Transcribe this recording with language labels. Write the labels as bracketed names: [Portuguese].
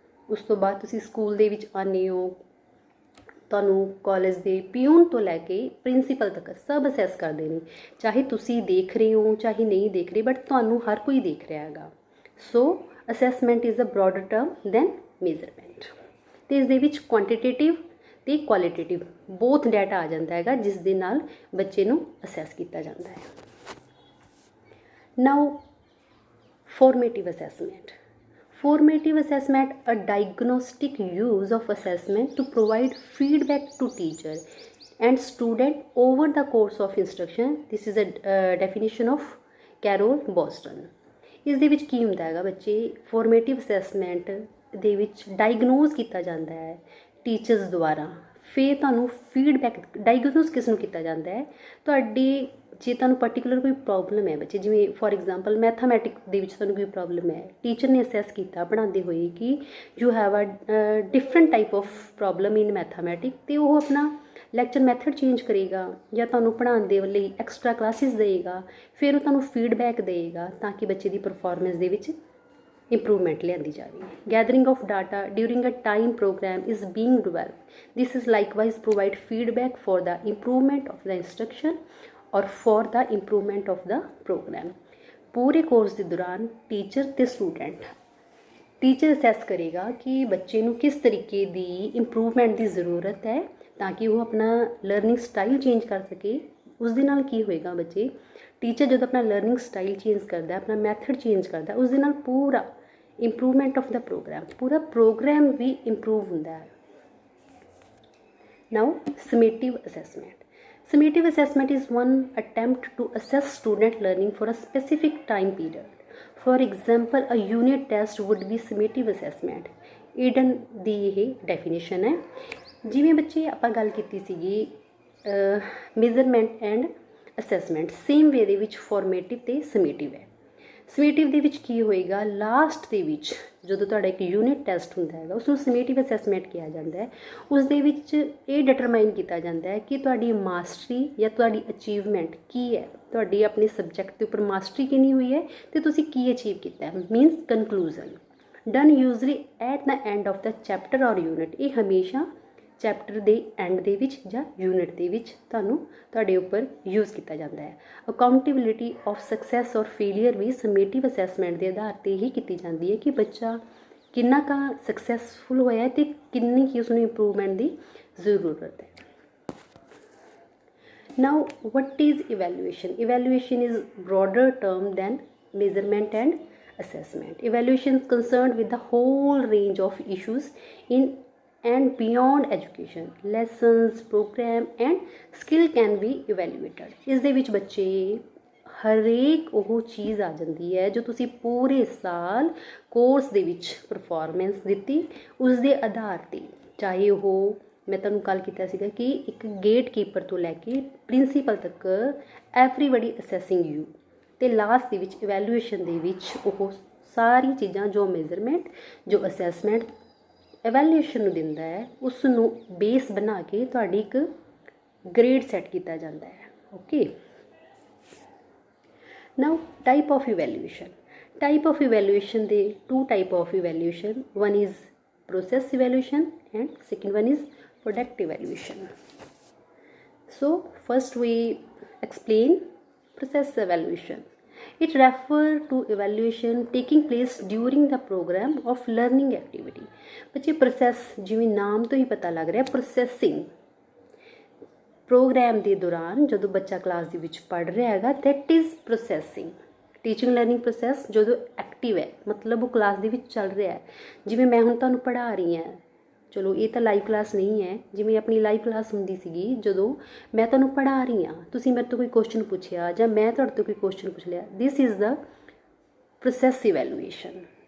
[Punjabi] ਉਸ ਤੋਂ ਬਾਅਦ ਤੁਸੀਂ ਸਕੂਲ ਦੇ ਵਿੱਚ ਆਉਂਦੇ ਹੋ, ਤੁਹਾਨੂੰ ਕਾਲਜ ਦੇ ਪਿਊਨ ਤੋਂ ਲੈ ਕੇ ਪ੍ਰਿੰਸੀਪਲ ਤੱਕ ਸਭ ਅਸੈਸ ਕਰਦੇ ਨੇ, ਚਾਹੇ ਤੁਸੀਂ ਦੇਖ ਰਹੇ ਹੋ ਚਾਹੇ ਨਹੀਂ ਦੇਖ ਰਹੇ, ਬਟ ਤੁਹਾਨੂੰ ਹਰ ਕੋਈ ਦੇਖ ਰਿਹਾ ਹੈਗਾ। [English] so assessment is a broader term than measurement, [Punjabi] ਅਤੇ ਇਸ ਦੇ ਵਿੱਚ ਕੁਆਂਟੀਟੇਟਿਵ ਅਤੇ ਕੁਆਲਿਟੇਟਿਵ ਬੋਥ ਡਾਟਾ ਆ ਜਾਂਦਾ ਹੈਗਾ ਜਿਸ ਦੇ ਨਾਲ ਬੱਚੇ ਨੂੰ ਅਸੈਸ ਕੀਤਾ ਜਾਂਦਾ ਹੈ। [English] Now formative assessment. Formative assessment, a diagnostic use of assessment to provide feedback to teacher and student over the course of instruction. This is a definition of Carol Boston. [Punjabi] ਇਸ ਦੇ ਵਿੱਚ ਕੀ ਹੁੰਦਾ ਹੈਗਾ ਬੱਚੇ, ਫੋਰਮੇਟਿਵ ਅਸੈਸਮੈਂਟ ਦੇ ਵਿੱਚ ਡਾਇਗਨੋਜ਼ ਕੀਤਾ ਜਾਂਦਾ ਹੈ ਟੀਚਰਸ ਦੁਆਰਾ। ਫਿਰ ਤੁਹਾਨੂੰ ਫੀਡਬੈਕ, ਡਾਇਗਨੋਸ ਕਿਸ ਨੂੰ ਕੀਤਾ ਜਾਂਦਾ ਹੈ, ਤੁਹਾਡੀ ਜੇ ਤੁਹਾਨੂੰ ਪਾਰਟੀਕੂਲਰ ਕੋਈ ਪ੍ਰੋਬਲਮ ਹੈ ਬੱਚੇ, ਜਿਵੇਂ ਫੋਰ ਐਗਜ਼ਾਮਪਲ ਮੈਥਮੈਟਿਕਸ ਦੇ ਵਿੱਚ ਤੁਹਾਨੂੰ ਕੋਈ ਪ੍ਰੋਬਲਮ ਹੈ, ਟੀਚਰ ਨੇ ਅਸੈਸ ਕੀਤਾ ਪੜ੍ਹਾਉਂਦੇ ਹੋਏ ਕਿ [English] you have a different type of problem in mathematic, [Punjabi] ਅਤੇ ਉਹ ਆਪਣਾ ਲੈਕਚਰ ਮੈਥਡ ਚੇਂਜ ਕਰੇਗਾ ਜਾਂ ਤੁਹਾਨੂੰ ਪੜ੍ਹਾਉਣ ਦੇ ਲਈ ਐਕਸਟਰਾ ਕਲਾਸਿਸ ਦੇਗਾ, ਫਿਰ ਉਹ ਤੁਹਾਨੂੰ ਫੀਡਬੈਕ ਦੇਗਾ ਤਾਂ ਕਿ ਬੱਚੇ ਦੀ ਪਰਫੋਰਮੈਂਸ ਦੇ ਵਿੱਚ improvement ਲਿਆਂਦੀ ਜਾਵੇ। [English] Gathering of data during a time program is being developed. This is likewise provide feedback for the improvement of the instruction or for the improvement of the program. [Punjabi] ਪੂਰੇ course ਦੇ ਦੌਰਾਨ teacher ਤੇ student, teacher assess ਕਰੇਗਾ ਕਿ ਬੱਚੇ ਨੂੰ ਕਿਸ ਤਰੀਕੇ ਦੀ ਇੰਪਰੂਵਮੈਂਟ ਦੀ ਜ਼ਰੂਰਤ ਹੈ ਤਾਂ ਕਿ ਉਹ ਆਪਣਾ ਲਰਨਿੰਗ ਸਟਾਈਲ ਚੇਂਜ ਕਰ ਸਕੇ। ਉਸ ਦੇ ਨਾਲ ਕੀ ਹੋਏਗਾ ਬੱਚੇ, ਟੀਚਰ ਜਦੋਂ ਆਪਣਾ ਲਰਨਿੰਗ ਸਟਾਈਲ ਚੇਂਜ ਕਰਦਾ, ਆਪਣਾ ਮੈਥਡ ਚੇਂਜ ਕਰਦਾ, ਉਸ ਦੇ ਨਾਲ ਪੂਰਾ ਇੰਪਰੂਵਮੈਂਟ ਆਫ ਦਾ ਪ੍ਰੋਗਰਾਮ, ਪੂਰਾ ਪ੍ਰੋਗਰਾਮ ਵੀ ਇੰਪਰੂਵ ਹੁੰਦਾ ਹੈ। [English] Now summative assessment. Summative assessment is one attempt to assess student learning for a specific time period. For example, a unit test would be summative assessment. [Punjabi] Eden ਦੀ ਇਹ definition ਹੈ। ਜਿਵੇਂ ਬੱਚੇ ਆਪਾਂ ਗੱਲ ਕੀਤੀ ਸੀਗੀ ਮੇਜ਼ਰਮੈਂਟ ਐਂਡ ਅਸੈਸਮੈਂਟ, ਸੇਮ ਵੇ ਦੇ ਵਿੱਚ ਫੋਰਮੇਟਿਵ ਅਤੇ ਸਮੇਟਿਵ ਹੈ। ਸਮੇਟਿਵ ਦੇ ਵਿੱਚ ਕੀ ਹੋਏਗਾ, ਲਾਸਟ ਦੇ ਵਿੱਚ ਜਦੋਂ ਤੁਹਾਡਾ ਇੱਕ ਯੂਨਿਟ ਟੈਸਟ ਹੁੰਦਾ ਹੈਗਾ ਉਸ ਨੂੰ ਸਮੇਟਿਵ ਅਸੈਸਮੈਂਟ ਕਿਹਾ ਜਾਂਦਾ ਹੈ। ਉਸ ਦੇ ਵਿੱਚ ਇਹ ਡਿਟਰਮਾਈਨ ਕੀਤਾ ਜਾਂਦਾ ਹੈ ਕਿ ਤੁਹਾਡੀ ਮਾਸਟਰੀ ਜਾਂ ਤੁਹਾਡੀ ਅਚੀਵਮੈਂਟ ਕੀ ਹੈ, ਤੁਹਾਡੀ ਆਪਣੇ ਸਬਜੈਕਟ ਦੇ ਉੱਪਰ ਮਾਸਟਰੀ ਕਿੰਨੀ ਹੋਈ ਹੈ ਅਤੇ ਤੁਸੀਂ ਕੀ ਅਚੀਵ ਕੀਤਾ ਹੈ, means ਕਨਕਲੂਜ਼ਨ। [English] done usually at the end of the chapter or unit, [Punjabi] ਇਹ ਹਮੇਸ਼ਾ ਚੈਪਟਰ ਦੇ ਐਂਡ ਦੇ ਵਿੱਚ ਜਾਂ ਯੂਨਿਟ ਦੇ ਵਿੱਚ ਤੁਹਾਡੇ ਉੱਪਰ ਯੂਜ਼ ਕੀਤਾ ਜਾਂਦਾ ਹੈ। ਅਕਾਊਂਟੇਬਿਲਿਟੀ ਆਫ ਸਕਸੈਸ ਔਰ ਫੇਲੀਅਰ ਵੀ ਸਮੇਟਿਵ ਅਸੈਸਮੈਂਟ ਦੇ ਆਧਾਰ 'ਤੇ ਹੀ ਕੀਤੀ ਜਾਂਦੀ ਹੈ ਕਿ ਬੱਚਾ ਕਿੰਨਾ ਕੁ ਸਕਸੈਸਫੁਲ ਹੋਇਆ ਅਤੇ ਕਿੰਨੀ ਕੀ ਉਸਨੂੰ ਇੰਪਰੂਵਮੈਂਟ ਦੀ ਜ਼ਰੂਰਤ ਹੈ। [English] Now what is evaluation. Evaluation is broader term than measurement and assessment. Evaluation is concerned with the whole range of issues in and beyond education. Lessons, program and skill can be evaluated. [Punjabi] ਇਸ ਦੇ ਵਿੱਚ ਬੱਚੇ ਹਰੇਕ ਉਹ ਚੀਜ਼ ਆ ਜਾਂਦੀ ਹੈ ਜੋ ਤੁਸੀਂ ਪੂਰੇ ਸਾਲ ਕੋਰਸ ਦੇ ਵਿੱਚ ਪਰਫੋਰਮੈਂਸ ਦਿੱਤੀ, ਉਸ ਦੇ ਆਧਾਰ 'ਤੇ, ਚਾਹੇ ਉਹ ਮੈਂ ਤੁਹਾਨੂੰ ਕੱਲ੍ਹ ਕੀਤਾ ਸੀਗਾ ਕਿ ਇੱਕ ਗੇਟ ਕੀਪਰ ਤੋਂ ਲੈ ਕੇ ਪ੍ਰਿੰਸੀਪਲ ਤੱਕ [English] everybody assessing you, [Punjabi] ਅਤੇ ਲਾਸਟ ਦੇ ਵਿੱਚ ਇਵੈਲੂਏਸ਼ਨ ਦੇ ਵਿੱਚ ਉਹ ਸਾਰੀ ਚੀਜ਼ਾਂ ਜੋ ਮੇਜ਼ਰਮੈਂਟ, ਜੋ ਅਸੈਸਮੈਂਟ ਇਵੈਲੂਏਸ਼ਨ ਨੂੰ ਦਿੰਦਾ ਹੈ, ਉਸ ਨੂੰ ਬੇਸ ਬਣਾ ਕੇ ਤੁਹਾਡੀ ਇੱਕ ਗ੍ਰੇਡ ਸੈੱਟ ਕੀਤਾ ਜਾਂਦਾ ਹੈ। [English] Okay, now type of evaluation. Type of evaluation ਦੇ two type of evaluation, one is process evaluation and second one is product evaluation. So first we explain process evaluation. It refers to evaluation taking place during the program of learning activity. [Punjabi] ਬੱਚੇ process ਜਿਵੇਂ ਨਾਮ ਤੋਂ ਹੀ ਪਤਾ ਲੱਗ ਰਿਹਾ, processing programme ਦੇ ਦੌਰਾਨ ਜਦੋਂ ਬੱਚਾ ਕਲਾਸ ਦੇ ਵਿੱਚ ਪੜ੍ਹ ਰਿਹਾ ਹੈਗਾ, [English] that is processing. [Punjabi] Teaching learning process ਜਦੋਂ ਐਕਟਿਵ ਹੈ, ਮਤਲਬ ਉਹ ਕਲਾਸ ਦੇ ਵਿੱਚ ਚੱਲ ਰਿਹਾ ਹੈ। ਜਿਵੇਂ ਮੈਂ ਹੁਣ ਤੁਹਾਨੂੰ ਪੜ੍ਹਾ ਰਹੀ ਹਾਂ, ਚਲੋ ਇਹ ਤਾਂ ਲਾਈਵ ਕਲਾਸ ਨਹੀਂ ਹੈ, ਜਿਵੇਂ ਆਪਣੀ ਲਾਈਵ ਕਲਾਸ ਹੁੰਦੀ ਸੀਗੀ ਜਦੋਂ ਮੈਂ ਤੁਹਾਨੂੰ ਪੜ੍ਹਾ ਰਹੀ ਹਾਂ, ਤੁਸੀਂ ਮੇਰੇ ਤੋਂ ਕੋਈ ਕੁਐਸਚਨ ਪੁੱਛਿਆ ਜਾਂ ਮੈਂ ਤੁਹਾਡੇ ਤੋਂ ਕੋਈ ਕੁਐਸਚਨ ਪੁੱਛ ਲਿਆ, [English] This is the process evaluation.